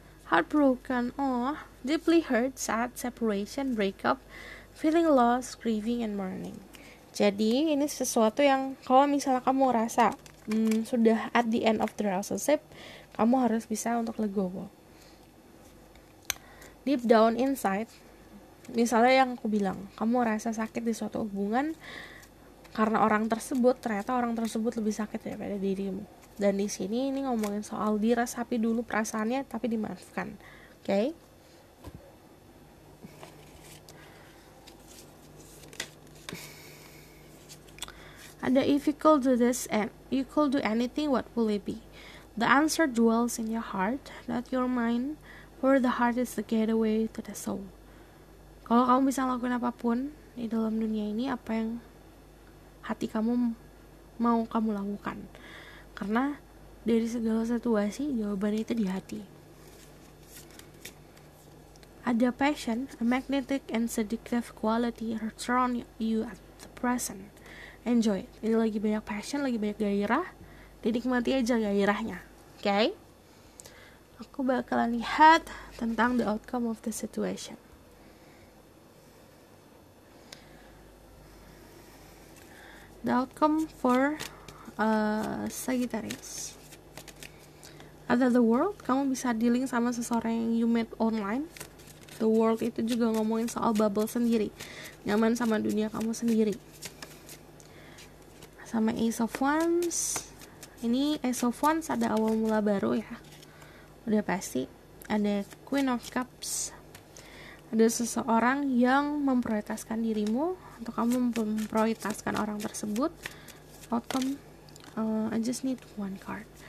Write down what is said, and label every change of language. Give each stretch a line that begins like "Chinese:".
English: Heartbroken, deeply hurt, sad, separation, breakup, feeling lost, grieving, and mourning.
Indonesian: Jadi ini sesuatu yang kalau misalnya kamu rasa sudah
English: at the end of the relationship,
Indonesian: kamu harus bisa untuk legowo.
English: Deep down inside,
Indonesian: misalnya yang aku bilang, kamu rasa sakit di suatu hubungan karena orang tersebut, ternyata orang tersebut lebih sakit daripada dirimu. Dan di sini ini ngomongin soal diresapi dulu perasaannya tapi dimaafkan. Oke? Okay? Ada
English: if you could do this and you could do anything, what will it be? The answer dwells in your heart, not your mind, for the heart is the gateway to the soul.
Indonesian: Kalau kamu bisa lakukan apapun di dalam dunia ini, apa yang hati kamu mau kamu lakukan. Karena dari segala situasi, jawaban itu di hati. Ada
English: passion, a magnetic and seductive quality surround you at the present. Enjoy it.
Indonesian: Ini lagi banyak passion, lagi banyak gairah. Dinikmati aja gairahnya. Oke? Okay? Aku bakalan lihat tentang
English: the outcome of the situation. The outcome for Sagittarius.
Indonesian: Ada
English: the world,
Indonesian: kamu bisa
English: dealing
Indonesian: sama seseorang yang
English: you met online.
Indonesian: The World itu juga ngomongin soal bubble sendiri, nyaman sama dunia kamu sendiri. Sama Ace of Wands, ini Ace of Wands ada awal mula baru ya, udah pasti. Ada Queen of Cups, ada seseorang yang memprioritaskan dirimu atau kamu memprioritaskan orang tersebut.
English: Outcome, I just need one card.